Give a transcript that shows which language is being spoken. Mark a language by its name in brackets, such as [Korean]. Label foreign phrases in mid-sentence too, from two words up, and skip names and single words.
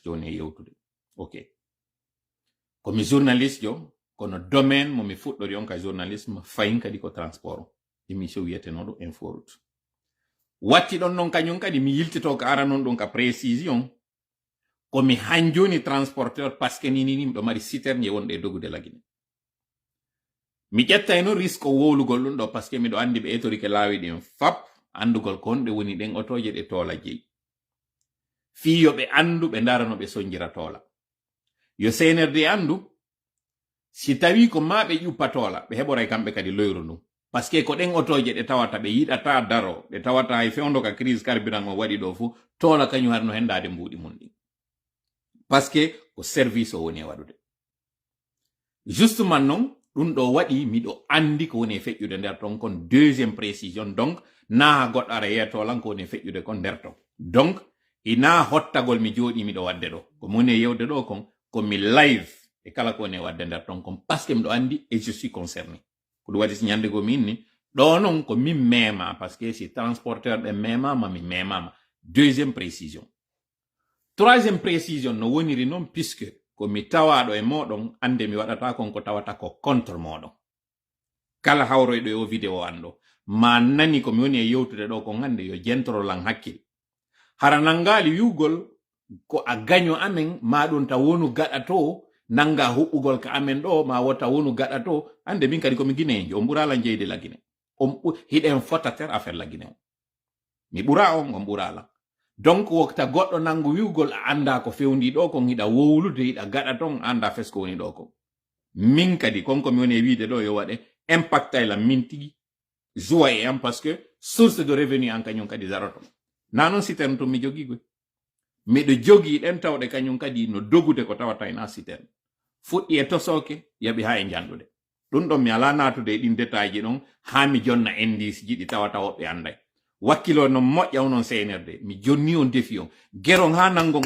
[Fula] joni e yewtude ok komi journaliste jo kono domaine momi fuɗɗori on ka journalisme fayin kadi ko transport o émission wiyetenoɗo info route watti ɗon noon kañum kadi mi yiltito ko ara noon ɗum ka précision komi hanjoni transporteur [French] parce que [Fula] nini ɗo mari citerne wonɗe e dogude lagine mi ƴettay no risque wowlugol ɗum ɗo [French] parce que [Fula] miɗo andi ɓe etorike laawi ɗin fap andugol ko honɗe woni ɗen otoje ɗe toola jeyi fiyo ɓe andu ɓe darano ɓe sonjira toola yo senerde andu si tawi ko ma ɓe ƴuppa toola ɓe heɓoray kamɓe kadi loyru ndum [French] parce que [Fula] ko ɗen otoje ɗe tawata ɓe yiɗata daro ɓe tawata e fewndo ka [French] crise carburant [Fula] o waɗi ɗo fuu toola kañum harno hendade mbuuɗi mum ɗin [French] parce que [Fula] ko service o woni e waɗude justement noon ɗum ɗo waɗi miɗo andi ko woni feƴƴude nder ton kon [French] deuxième précision [Fula] donc na goɗɗo ara yetolan ko woni feƴƴude kon nder ton donc ina hottagol mi jooɗi miɗo wadde ɗo ko moni yewde ɗo kon ko mi live e kala ko woni wadde nder ton kon [French] parce que [Fula] miɗo andi [French] et je suis concerné [Fula] ko ɗum waɗi si ñande go min ni ɗo non ko min mema [French] parce que [Fula] si transporteur ɓe memama mi memama [French] deuxième précision troisième précision [Fula] no woniri noon puisque ko mi tawaɗo e moɗon ande mi waɗata kon ko tawata ko contre moɗon kala hawroyɗo e o vidéo anɗo ma nani ko mi woni e yewtude ɗo kon hande yo jentorolan hakkil hara nangali wiwgol ko a gaño amen ma ɗum ta wonu gaɗa to nanga huɓɓugol ka amen ɗo ma wota wonu gaɗa to ande min kadi komi guinejo on ɓurala jeyde lagine hiɗen fotater affaire lagine o mi ɓura on ɓurala donc wokta goɗɗo nangu wiwgol a anda ko fewndi ɗo kon hiɗa wowlude hiɗa gaɗa ton anda fes ko woni ɗo kon min kadi konko mi woni e wiide ɗo yo waɗe impacta la min tigi joie e am [French] parce que source de revenu [Fula] an kañum kadi daroto na non citerne to mi jogi goy miɗo jogi ɗen tawɗe kañum kadi no dogude ko tawata ina citerne fuɗɗi e tosoke yaɓi ha e janɗude ɗum ɗon mi ala natude e ɗin détail ji ɗon ha mi jonna indice ji ɗi tawata woɓɓe anday wakkilo no moƴƴa onon seenerde mi jonni on defi on geron ha nangon